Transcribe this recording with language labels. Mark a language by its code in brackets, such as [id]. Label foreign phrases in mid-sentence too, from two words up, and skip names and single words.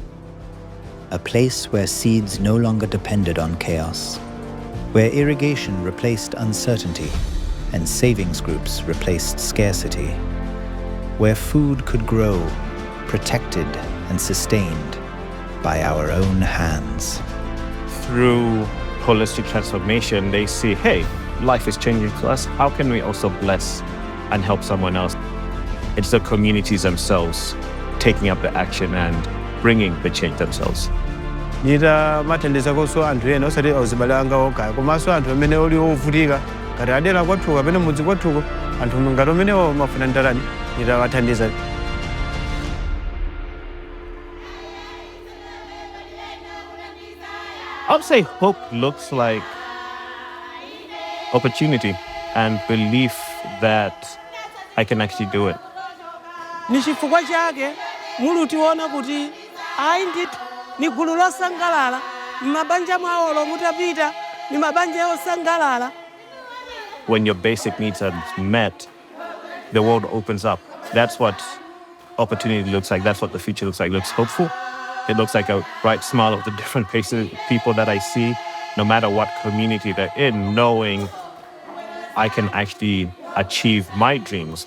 [en] A place where seeds no longer depended on chaos, where irrigation replaced uncertainty and savings groups replaced scarcity, where food could grow, protected and sustained by our own hands. through holistic transformation, they see, hey, life is changing for us. How can we also bless and help someone else? It's the communities themselves taking up the action and bringing the change themselves. [ny] Nita mathandiza koso anthu ena osati azibale anga okha komanso anthu amene oli ovutika ngati adera kwathuko kapena mudzi kwathuko anthu ngati amenewo mafuna ndalani nitawathandiza. [en] I would say hope looks like opportunity and belief that I can actually do it. [ny] Ni chifukwa chake mulutiona kuti ayi ndithu ni gulu losangalala m'mabanja mwawo mutapita ni mabanja osangalala. [en] When your basic needs are met, the world opens up. That's what opportunity looks like. That's what the future looks like. It looks hopeful. It looks like a bright smile of the different people that I see, no matter what community they're in, knowing I can actually achieve my dreams.